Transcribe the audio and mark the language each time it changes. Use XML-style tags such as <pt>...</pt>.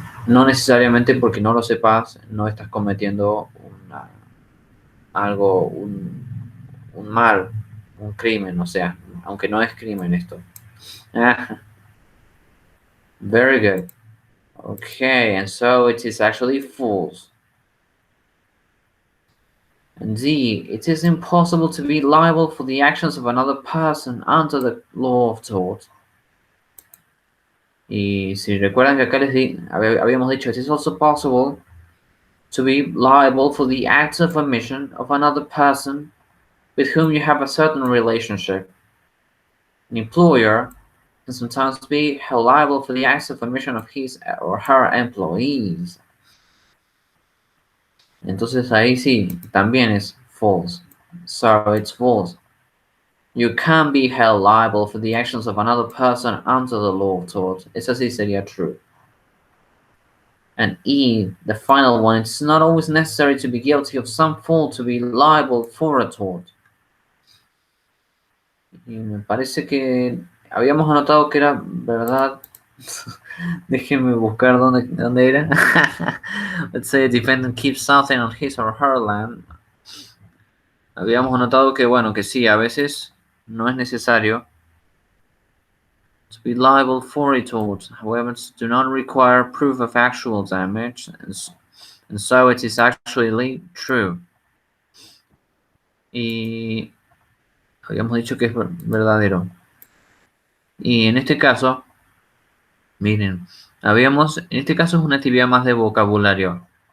<es>No necesariamente porque no lo sepas, no estás cometiendo algo, un mal, un crimen, o sea, aunque no es crimen esto.</es> <en>Ah, very good. Okay, and so it is actually false. And D, it is impossible to be liable for the actions of another person under the law of tort.</en> <es>Y si recuerdan que acá habíamos dicho,</es> <en>it is also possible to be liable for the acts of omission of another person with whom you have a certain relationship. An employer can sometimes be held liable for the acts of omission of his or her employees.</en> <es>Entonces ahí sí, también es false.</es> <en>So it's false. You can be held liable for the actions of another person under the law of tort.</en> <es>Esa sí sería</es> <en>true. And E, the final one, it's not always necessary to be guilty of some fault to be liable for a tort.</en> <es>Y me parece que habíamos anotado que era verdad. Déjenme buscar dónde era.</es> <en>Let's say a defendant keeps something on his or her land.</en> <es>Habíamos anotado que, bueno, que sí, a veces no es necesario</es> <en>to be liable for a tort. However, do not require proof of actual damage, and so it is actually true.</en> <es>Y habíamos dicho que es verdadero. Y en este caso, miren, en este caso es una actividad más de vocabulario.</es>